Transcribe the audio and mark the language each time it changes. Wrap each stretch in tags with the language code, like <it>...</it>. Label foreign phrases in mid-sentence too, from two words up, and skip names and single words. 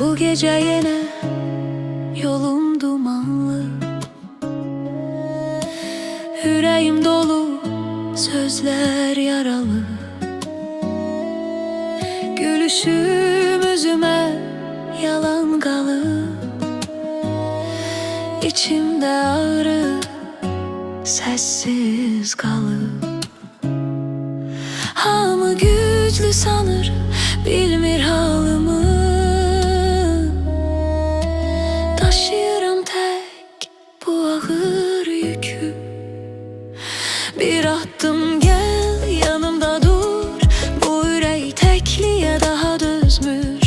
<tr>gece yine yolum dumanlı, yüreğim dolu, sözler yaralı. Gülüşüm üzüme yalan kalıp, İçimde ağrı sessiz kalıp.</tr> <az>Hamı güclü sanır, bilmir halımı. Taşıyıram tek bu ağır yükü. Bir attım gel yanımda dur, bu ürək təkliyə daha dözmür.</az>